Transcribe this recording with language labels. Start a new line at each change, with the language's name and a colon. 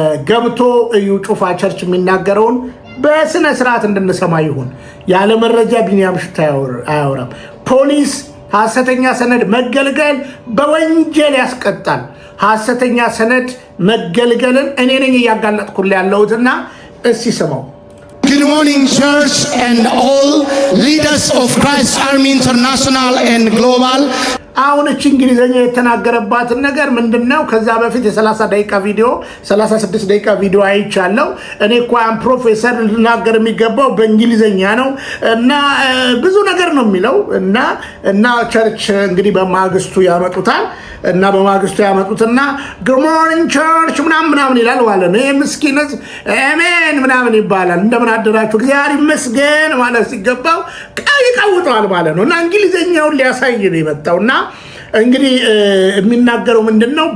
Amharic: ገብቶ እዩ ጩፋ ቸርች የሚናገረውን በስነ ስርዓት እንድንሰማ ይሁን። ያለ መረጃ ቢኒያም ሽታ አያወራም። ፖሊስ ሐሰተኛ ሰነድ መገልገል በወንጀል ያስቀጣል። ሐሰተኛ ሰነድ መገልገልን እኔ ነኝ እያጋለጥኩልህ ያለሁትና እስቲ ስማው።
English: Good morning, church and all leaders of Christ Army International and Global.
Amharic: አሁን እቺ እንግሊዘኛ የተናገረባትን ነገር ምንድነው? ከዛ በፊት የ30 ደቂቃ ቪዲዮ 36 ደቂቃ ቪዲዮ አይቻለሁ። እኔ እንኳን ፕሮፌሰር ልናገር የሚገባው በእንግሊዘኛ ነው እና ብዙ ነገር ነው የሚለው እና ቸርች እንግዲህ በማግስቱ ያመጡታል እና በማግስቱ ያመጡትና
English: good morning church
Amharic: ምናምን ይላል ማለት ነው። ይሄ ምስኪንስ አሜን ምናምን ይባላል። እንደምን አደራችሁ እግዚአብሔር ይመስገን ማለት ሲገባው ይቀውጠዋል ማለት ነው። እና እንግሊዘኛውን ሊያሳይ ነው የመጣውና እንግዲህ የሚናገረው ምንድነው?